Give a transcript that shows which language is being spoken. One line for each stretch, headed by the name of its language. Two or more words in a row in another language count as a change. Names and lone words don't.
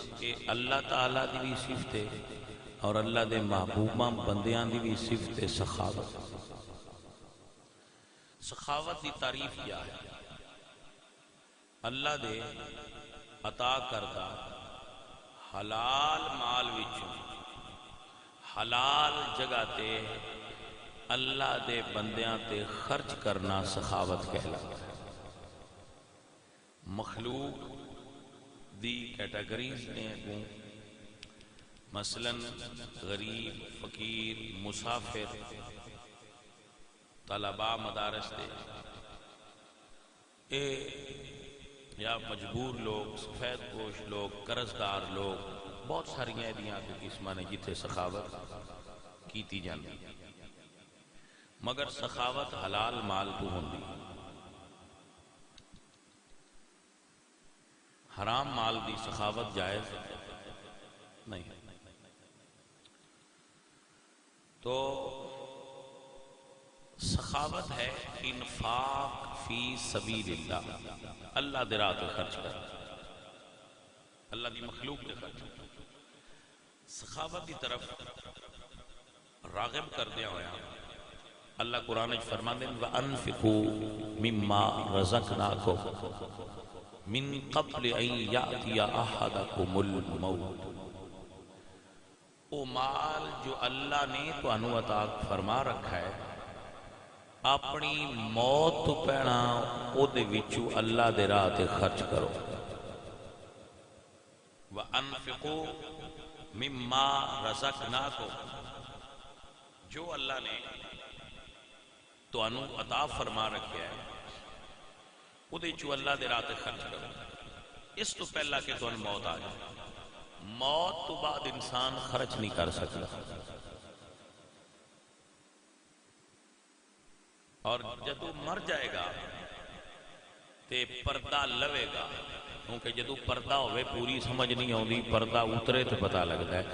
Punjabi: کہ اللہ تعالیٰ دی بھی صفت ہے اور اللہ دے محبوبہ بندیاں دی بھی صفت ہے سخاوت۔ سخاوت دی تعریف کیا ہے؟ اللہ دے عطا کردہ حلال مال وچوں حلال جگہ تے اللہ دے بندیاں تے خرچ کرنا سخاوت کہلاتا ہے۔ مخلوق دی کیٹیگریز نے اگوں مثلا غریب، فقیر، مسافر، طلباء مدارس دے یا مجبور لوگ، سفید پوش لوگ، قرضدار لوگ، بہت ساری ایدیاں کے قسمہ نے جتھے سخاوت کیتی جاندی، مگر سخاوت حلال مال تو ہوندی، حرام مال دی سخاوت جائز نہیں۔ تو سخاوت ہے انفاق فی سبیل اللہ، اللہ دے راہ تے خرچ کر، اللہ دی مخلوق تے خرچ کر۔ سخاوت دی طرف راغب کردیا ہویا اللہ قرآن فرماتے ہیں
Arabic: وَأَنفِقُوا مِمَّا رَزَقْنَاكُمْ مِن قَبْلِ أَن يَأْتِيَ أَحَدَكُمُ الْمَوْتُ۔
Punjabi: وہ مال جو اللہ نے تو انو عطا فرما رکھا ہے، اپنی موت تو پہنا او دے وچو اللہ دے راہ تے خرچ کرو۔
Arabic: وَأَنفِقُوا مِمَّا رَزَقْنَاكُمْ،
Punjabi: جو اللہ نے تو انو عطا فرما رکھا ہے او دے چو اللہ دے راہ تے خرچ کرو، اس تو پہلا کہ تو ان موت آ جائے۔ موت تو بعد انسان خرچ نہیں کر سکتا، اور جدو مر جائے گا تے پردہ لوے گا، کیونکہ جدو پردہ ہوئے پوری سمجھ نہیں ہوندی، پردہ اترے تو پتہ لگتا ہے۔